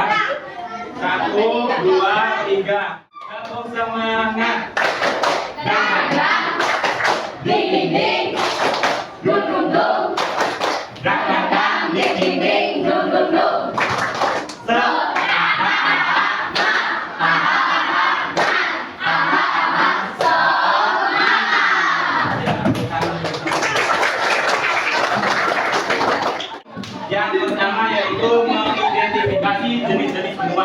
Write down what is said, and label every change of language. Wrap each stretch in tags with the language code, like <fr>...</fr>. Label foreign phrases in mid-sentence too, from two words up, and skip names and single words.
<id>1, 2, 3. Tepuk semangat. Ding ding ding, dum dum dum. Ding ding ding, dum dum dum. Yang pertama yaitu mengidentifikasi jenis-jenis benua.</id>